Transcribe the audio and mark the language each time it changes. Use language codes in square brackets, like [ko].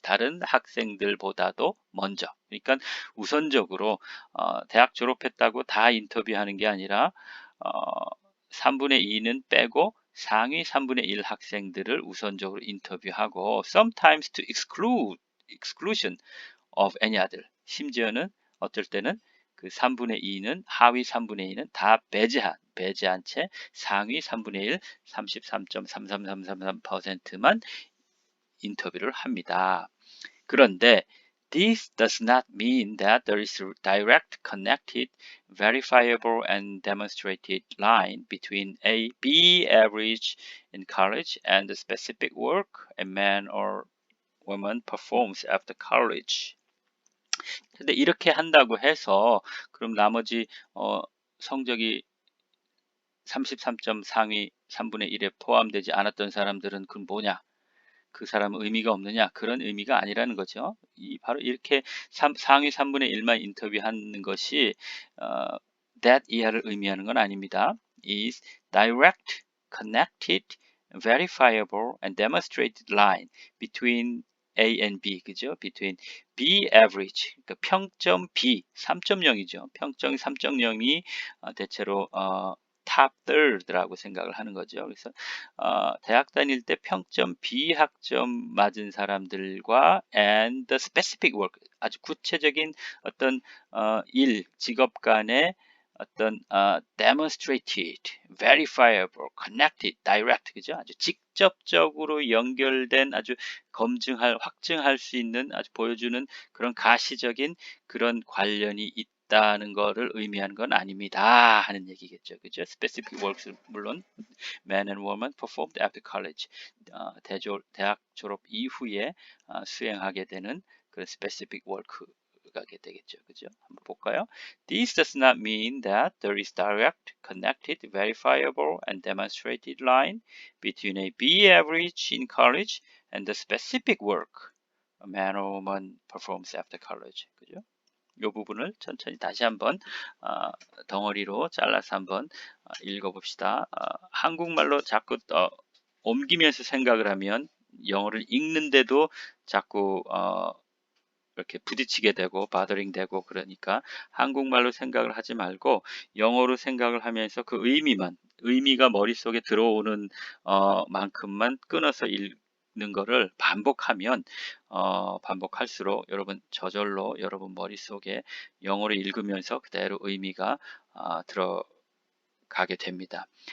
[ko] 다른 학생들보다도 먼저. 그러니까 우선적으로 대학 졸업했다고 다 인터뷰하는 게 아니라 3분의 2는 빼고 상위 3분의 1 학생들을 우선적으로 인터뷰하고 [en] sometimes to exclusion of any other. [ko] 심지어는 어떨 때는 그 3분의 2는 하위 3분의 2는 다 배제한 채 상위 3분의 1, 33.33333%만 인터뷰를 합니다. 그런데 [en] this does not mean that there is a direct, connected, verifiable, and demonstrated line between a B average in college and the specific work a man or woman performs after college. [ko] 근데 이렇게 한다고 해서 그럼 나머지 성적이 33점 상위 3분의 1에 포함되지 않았던 사람들은 그건 뭐냐? 그 사람은 의미가 없느냐? 그런 의미가 아니라는 거죠. 바로 이렇게 상위 3분의 1만 인터뷰하는 것이 that 이하를 의미하는 건 아닙니다. [en] is direct, connected, verifiable, and demonstrated line between A and B, 그죠? Between B average, [ko] 그러니까 평점 B 3.0이죠. 평점이 3.0이 대체로 top third라고 생각을 하는 거죠. 그래서 대학 다닐 때 평점 B 학점 맞은 사람들과 [en] and the specific work, [ko] 아주 구체적인 어떤 직업 간의 어떤 demonstrated, verifiable, connected, direct, 그죠? 아주 직접적으로 연결된 아주 확증할 수 있는 아주 보여주는 그런 가시적인 그런 관련이 있다는 거를 의미하는 건 아닙니다 하는 얘기겠죠. 그죠? [en] specific works [ko] 물론 [en] man and woman performed after college. [ko] 대학 졸업 이후에 수행하게 되는 그런 specific work 가게 되겠죠. 그죠? 한번 볼까요? [en] This does not mean that there is direct, connected, verifiable, and demonstrated line between a B average in college and the specific work a man or woman performs after college. [ko] 그죠? 이 부분을 천천히 다시 한번 덩어리로 잘라서 한번 읽어봅시다. 한국말로 자꾸 옮기면서 생각을 하면 영어를 읽는데도 자꾸 이렇게 부딪히게 되고 바더링 되고 그러니까 한국말로 생각을 하지 말고 영어로 생각을 하면서 그 의미가 머릿속에 들어오는 만큼만 끊어서 읽는 거를 반복하면 반복할수록 여러분 저절로 여러분 머릿속에 영어로 읽으면서 그대로 의미가 들어가게 됩니다.